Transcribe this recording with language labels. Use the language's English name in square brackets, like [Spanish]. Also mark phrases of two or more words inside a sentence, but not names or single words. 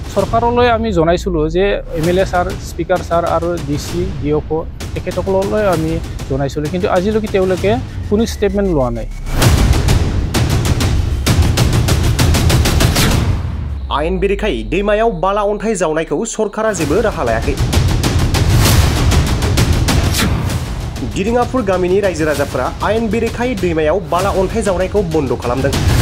[Assamese] চৰকাৰলৈ আমি জনাইছিলোঁ যে MLA ছাৰ, স্পিকাৰ ছাৰ আৰু DC, DFO তেখেতসকললৈ আমি জনাইছিলোঁ, কিন্তু আজিলৈকে তেওঁলোকে কোনো ষ্টেটমেণ্ট লোৱা নাই। [Bodo] आयेन बेरेखायै दैमायाव बाला अन्थाइ जावनायखौ सरकारा जेबो राहा लायाखै। दिरिङापुर गामिनि रायजो राजाफोरा आयेन बेरेखायै दैमायाव बाला अन्थाइ जावनायखौ बन्द खालामदों।